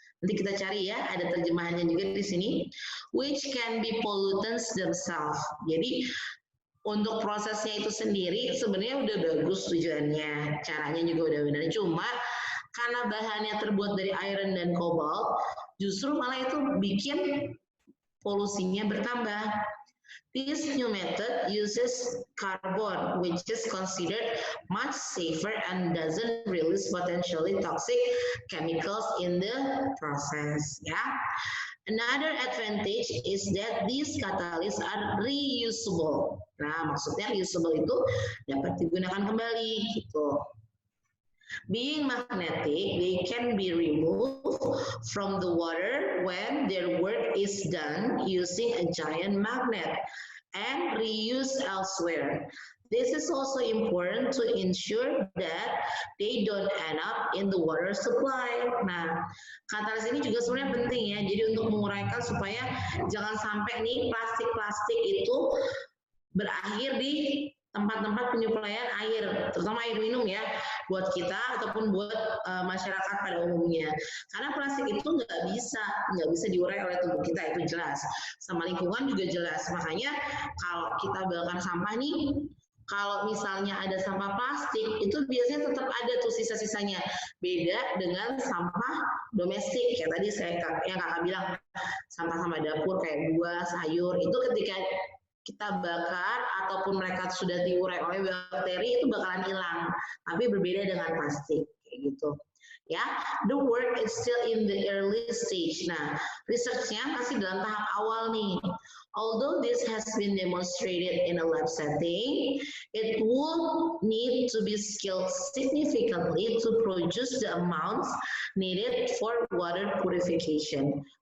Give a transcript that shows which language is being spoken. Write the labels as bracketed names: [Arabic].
[Indonesian] Nanti kita cari ya, ada terjemahannya juga di sini, [English] which can be pollutants themselves. [Indonesian] Jadi untuk prosesnya itu sendiri sebenarnya udah bagus tujuannya, caranya juga udah benar. Cuma karena bahannya terbuat dari iron dan cobalt, justru malah itu bikin polusinya bertambah. [English] This new method uses carbon, which is considered much safer and doesn't release potentially toxic chemicals in the process. Ya. Another advantage is that these catalysts are reusable. [Indonesian] Nah, maksudnya reusable itu dapat digunakan kembali gitu. [English] Being magnetic, they can be removed from the water when their work is done using a giant magnet and reused elsewhere. This is also important to ensure that they don't end up in the water supply. [Indonesian] Nah, katalis ini juga sebenarnya penting ya. Jadi untuk menguraikan supaya jangan sampai nih plastik-plastik itu berakhir di tempat-tempat penyuplaian air, terutama air minum ya, buat kita ataupun buat masyarakat pada umumnya. Karena plastik itu nggak bisa diurai oleh tubuh kita, itu jelas. Sama lingkungan juga jelas. Makanya kalau kita bakar sampah nih, kalau misalnya ada sampah plastik, itu biasanya tetap ada tuh sisa-sisanya. Beda dengan sampah domestik, kayak tadi yang kakak bilang, sampah-sampah dapur kayak buah, sayur, itu ketika kita bakar ataupun mereka sudah diurai oleh bakteri itu bakalan hilang, tapi berbeda dengan plastik kayak gitu ya. [English] The work is still in the early stage. [Indonesian] Nah, researchnya masih dalam tahap awal nih. [English] Although this has been demonstrated in a lab setting, it would need to be scaled significantly to produce the amounts needed for water purification.